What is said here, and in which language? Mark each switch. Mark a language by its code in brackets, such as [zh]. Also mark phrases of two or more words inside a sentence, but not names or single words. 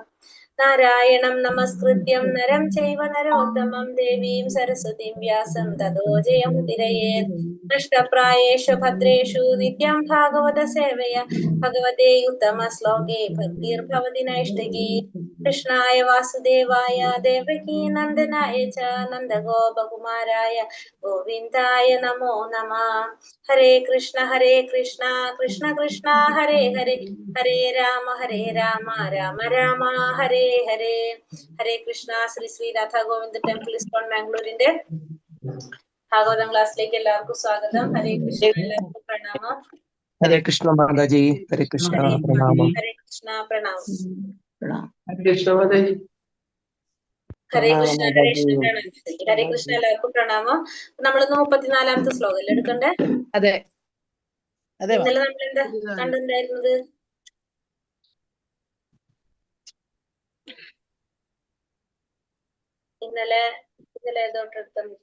[sa] Narayanam Namaskrityam Naram Chaiva Narottamam Devim Saraswatim Vyasam Tato Jayamudiraye Nashtaprayeshu Bhadreshu Nityam Bhagavata Sevaya Bhagavate Uttama Sloke Bhaktir Bhavati Naishtaki Krishnaya Vasudevaya Devaki Nandanaya Cha Nandagopa Kumaraya Govindaya Namo Namah. Hare Krishna Krishna Krishna Hare Hare Hare Rama Rama Rama Hare Hare. [ml] Hare Krishna. Sri Sri Radha Govinda Temple ISKCON Mangalore ഭാഗവതം ക്ലാസ്സിലേക്ക് എല്ലാവർക്കും സ്വാഗതം. ഹരേ കൃഷ്ണ. എല്ലാവർക്കും പ്രണാമം. [sa] Hare Krishna Mataji. Hare Krishna Pranama. [ml] ഹരേ കൃഷ്ണ. പ്രണാമം. [sa] Hare Krishna Mataji. [ml] ഹരേ കൃഷ്ണ. ഹരേ കൃഷ്ണ. എല്ലാവർക്കും പ്രണാമം. നമ്മളിന്ന് 34-ാമത്തെ ശ്ലോകം അല്ലേ എടുക്കണ്ടേ? അതെ അതെ. ഇന്നലെ നമ്മൾ എന്താ കണ്ടെന്തായിരുന്നത്? ഇന്നലെ ഏതോട്ടെടുത്ത